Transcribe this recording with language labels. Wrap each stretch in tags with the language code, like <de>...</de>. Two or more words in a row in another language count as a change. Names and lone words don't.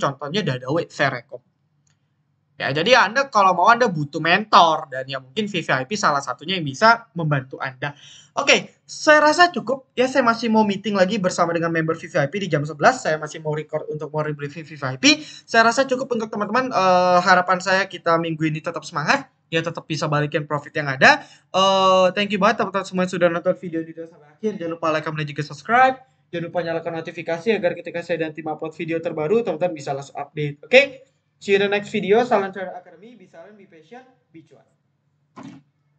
<id>Contohnya Dadawe, saya rekom. Ya, jadi Anda kalau mau Anda butuh mentor dan ya mungkin VVIP salah satunya yang bisa membantu Anda. Oke, saya rasa cukup. Ya, saya masih mau meeting lagi bersama dengan member VVIP di jam 11. Saya masih mau record untuk mau briefing VVIP. Saya rasa cukup untuk teman-teman. Harapan saya kita minggu ini tetap semangat. Ya, tetap bisa balikin profit yang ada.</id> <en>Thank you</en> <id>banget teman-teman semua yang sudah nonton video ini sampai akhir. Jangan lupa</id> <en>like, comment,</en> <id>dan juga subscribe. Jangan lupa nyalakan notifikasi agar ketika saya dan tim upload video terbaru, teman-teman bisa langsung update. Oke?</id> <en>See you in the next video.</en> <id>Salam Trader Academy.</id> <en>Be silent, be patient, be cuan.</en>